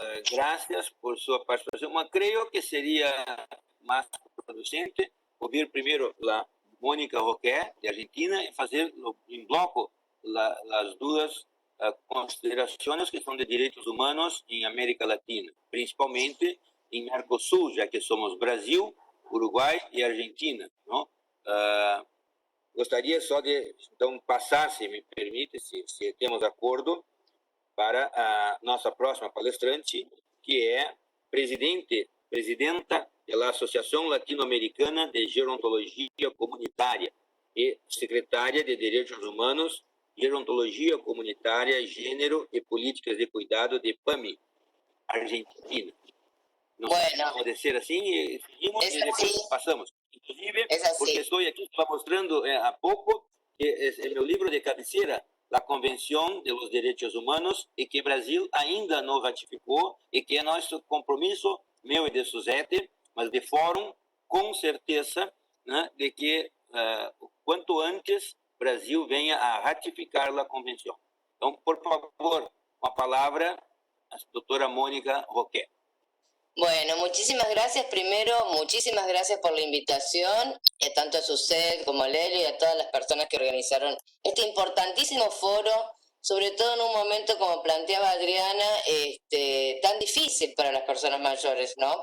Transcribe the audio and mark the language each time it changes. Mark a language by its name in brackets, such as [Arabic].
[Spanish] Gracias por su participación. Creo que sería más producente oír primero la Mónica Roquet, de Argentina, y hacer en bloco las dudas consideraciones que son de derechos humanos en América Latina, principalmente en Mercosul, ya que somos Brasil, Uruguay y Argentina, ¿no? [Portuguese] Gostaria só de então passar, se me permite, se temos acordo, para a nossa próxima palestrante, que é presidenta da Associação Latino-Americana de Gerontologia Comunitária e secretária de Direitos Humanos, Gerontologia Comunitária, Gênero e Políticas de Cuidado de PAMI, Argentina. Bueno, pode ser assim, e seguimos e depois passamos. Inclusive, porque estou aqui mostrando há pouco que é meu livro de cabeceira, a Convenção de los Derechos Humanos, e que o Brasil ainda não ratificou, e que é nosso compromisso, meu e de Suzete, mas de fórum, com certeza, né, de que quanto antes o Brasil venha a ratificar a convenção. Então, por favor, uma palavra a doutora Mónica Roquet. [Spanish] Bueno, muchísimas gracias. Primero, muchísimas gracias por la invitación, tanto a Suzette como a Lélio y a todas las personas que organizaron este importantísimo foro sobre todo en un momento, como planteaba Adriana, tan difícil para las personas mayores, ¿no?